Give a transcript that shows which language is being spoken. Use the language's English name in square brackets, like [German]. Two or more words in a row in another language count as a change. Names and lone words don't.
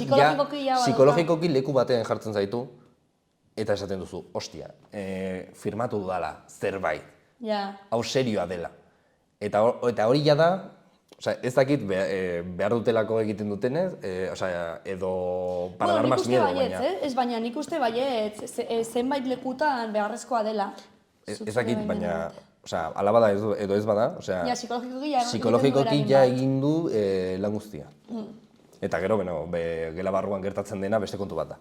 [Basque] psikologikoki ja badauka. psikologikoki leku batean jartzen zaitu eta esaten duzu, ostia, firmatu dudala zerbait, Ja. hau serioa dela. Eta hori ja da, osea, ez dakit behar dutelako egiten dutenez, osea, edo [Spanish] para dar más miedo, [Basque] baina. Ez baina nik uste baietz, zenbait lekutan beharrezkoa dela. Ez dakit, baina, osea, ala bada edo ez bada, osea, Ja, psikologikoki ja psikologikoki ja egin du lan guztia. Eta gero, gela barruan gertatzen dena beste kontu bat da.